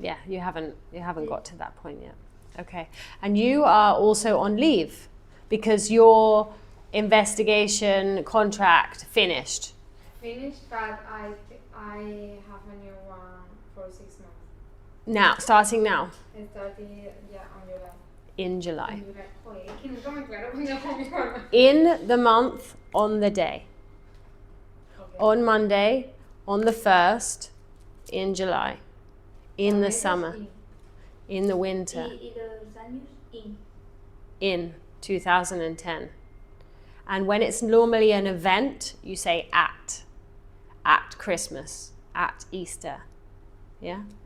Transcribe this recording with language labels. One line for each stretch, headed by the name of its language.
English: Yeah, you haven't got to that point yet. Okay, and you are also on leave because your investigation contract finished. Finished, but I have a new one for 6 months. Now, starting now, It started on July. in July.
Spanish: En July. Joder, es que nunca me aclaro cuando hago mi forma.
English: In the month, on the day. Okay. On Monday, on the 1st, in July. In the summer, in the winter,
Spanish: Y los años
English: in 2010. And when it's normally an event, you say at Christmas, at Easter. Yeah?